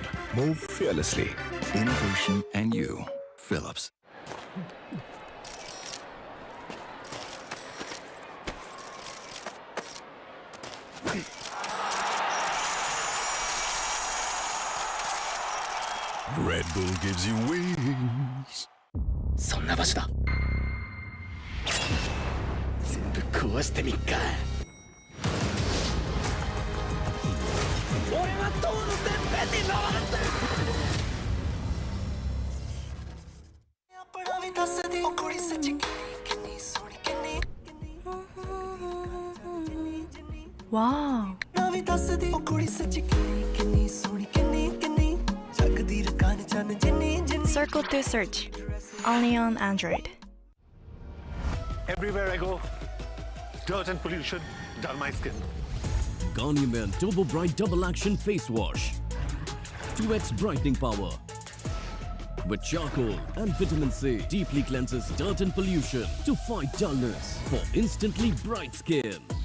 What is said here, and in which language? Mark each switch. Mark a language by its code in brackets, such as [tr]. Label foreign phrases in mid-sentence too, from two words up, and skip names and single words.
[en] Move fearlessly. Innovation and you. Philips. Red Bull gives you wings. [ja] そんな場所だ。全部壊してみっか。俺は塔のてっぺんに登るぜ。 [pa] ਆਪਣਾ ਵੀ ਦੱਸ ਦੀ ਉਹ ਕੁੜੀ ਸੱਚੀ ਕਿੰਨੀ ਸੋਹਣੀ ਕਿੰਨੀ [en] Wow. [pa] ਨਾ ਵੀ ਦੱਸ ਦੀ ਉਹ ਕੁੜੀ ਸੱਚੀ ਕਿੰਨੀ ਸੋਹਣੀ ਕਿੰਨੀ ਕਿੰਨੀ ਜਗਦੀ ਰਕਾਨ ਚੰਨ ਜਿੰਨੀ ਜਿੰਨੀ [en] Circle to search. Only on Android. Everywhere I go, dirt and pollution dull my skin. Garnier Men Turbo Bright Double Action Face Wash. 2x brightening power. With charcoal and vitamin C, deeply cleanses dirt and pollution to fight dullness for instantly bright skin.